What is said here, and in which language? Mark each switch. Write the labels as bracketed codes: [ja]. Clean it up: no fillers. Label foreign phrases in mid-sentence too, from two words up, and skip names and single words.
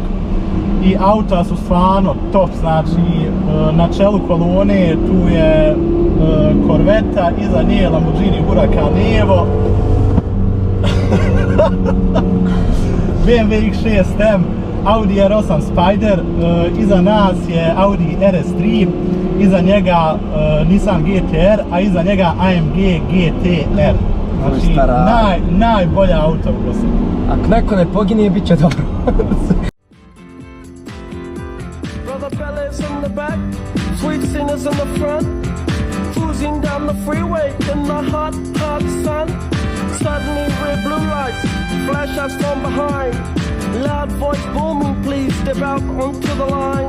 [bs] I auta su stvarno top, znači na čelu kolone tu je Corvetta, iza nje Lamborghini Huracan Evo, BMW X6M, Audi R8 Spider, iza nas je Audi RS3, iza njega Nissan GT-R, a iza njega AMG GT-R. Znači najbolja auto u Bosni. Ako neko ne pogine, bit će dobro. [en] Bellas in the back, sweet singers in the front, cruising down the freeway in the hot, hot sun. Suddenly red blue lights flash us from behind. Loud voice booming, please step out onto the line.